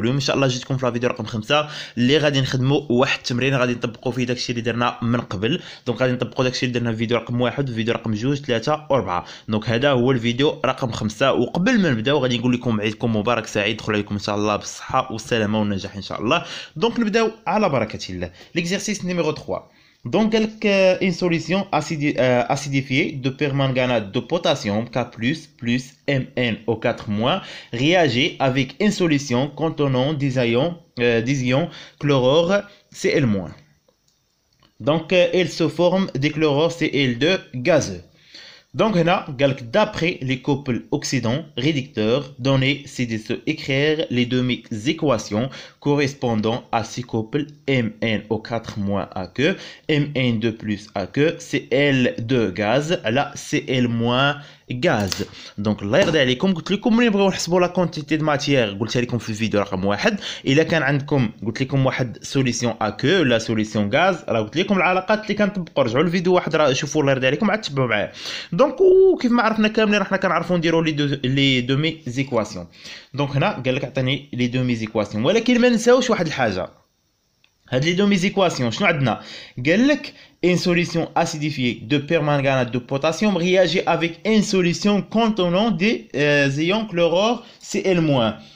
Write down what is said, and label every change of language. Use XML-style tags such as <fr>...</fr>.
<ar>اليوم ان شاء الله جيتكم في الفيديو رقم 5 اللي غادي نخدموا واحد التمرين غادي نطبقوا فيه داكشي اللي درنا من قبل. دونك غادي نطبقوا داكشي اللي درنا في الفيديو رقم 1 وفيديو رقم 2 3 و4. دونك هذا هو الفيديو رقم 5. وقبل ما نبداو غادي نقول لكم عيدكم مبارك سعيد، يدخل عليكم ان شاء الله بالصحه والسلامه والنجاح ان شاء الله. دونك نبداو على بركه الله.</ar> <fr>ليكزercice numéro 3. Donc, une solution acidifiée de permanganate de potassium K+, plus Mn au 4- réagit avec une solution contenant des ions chlorure Cl-. Donc, il se forme des chlorures Cl2 gazeux. Donc, d'après les couples oxydants-réducteurs donnés, c'est de se écrire les demi-équations correspondant à ces couples Mn au 4- AQ, Mn2 plus AQ, Cl2 gaz, là Cl- gaz.</fr> <ar>دونك الله يرضي عليكم، قلت لكم ملي نبغيو نحسبوا لا كونتيتي دو ماتيير، قلت لكم في الفيديو رقم 1 الا كان عندكم قلت لكم واحد سوليسيون اكو ولا سوليسيون غاز، راه قلت لكم العلاقات اللي كنطبقوا. رجعوا للفيديو واحد راه شوفوا الله يرضي عليكم عاد تبعوا معايا. دونك كيف ما عرفنا كاملين راحنا كنعرفوا نديروا لي دومي زيكواسيون. دونك هنا قال لك عطيني لي دومي زيكواسيون، ولكن ما نساوش واحد الحاجه. هاد لي دومي زيكواسيون شنو عندنا؟ قال لك</ar> <fr>une solution acidifiée de permanganate de potassium réagit avec une solution contenant des ions chlorure Cl-.</fr>